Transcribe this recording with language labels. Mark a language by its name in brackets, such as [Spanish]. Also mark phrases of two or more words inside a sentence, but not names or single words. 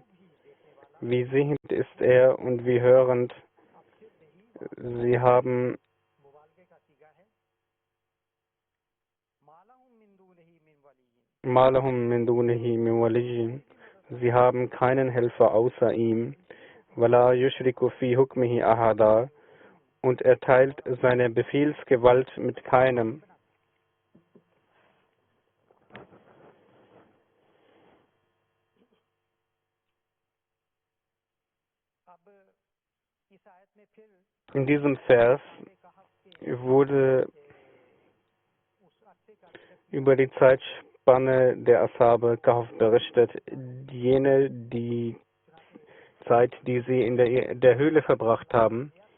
[German] Wie sehend ist er und wie hörend. Sie haben [Arabic] ما لهم من دونه من ولي. [German] Sie haben keinen Helfer außer ihm. [Arabic] ولا يشرك في حكمه أحدا. [German] Und er teilt seine Befehlsgewalt mit keinem. In diesem Vers wurde über die Zeitspanne der Ashabe Kahf berichtet, die Zeit, die sie in der Höhle verbracht haben.